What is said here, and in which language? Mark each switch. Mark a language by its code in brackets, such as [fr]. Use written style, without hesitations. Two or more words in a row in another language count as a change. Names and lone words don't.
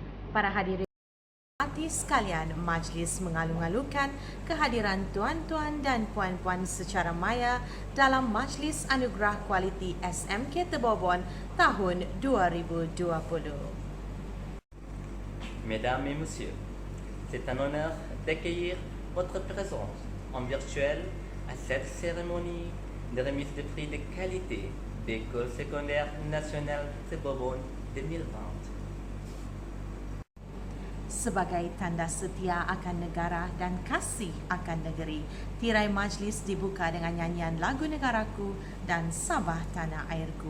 [ms] Para hadirin hati sekalian, majlis mengalu-alukan kehadiran tuan-tuan dan puan-puan secara maya dalam Majlis Anugerah Kualiti SMK Tebobon tahun 2020. [fr] Mesdames et messieurs, c'est un honneur d'accueillir votre présence en virtuel à cette cérémonie de remise de prix de qualité d'École secondaire nationale Tebobon 2020. [ms] Sebagai tanda setia akan negara dan kasih akan negeri, tirai majlis dibuka dengan nyanyian lagu negaraku dan Sabah Tanah Airku.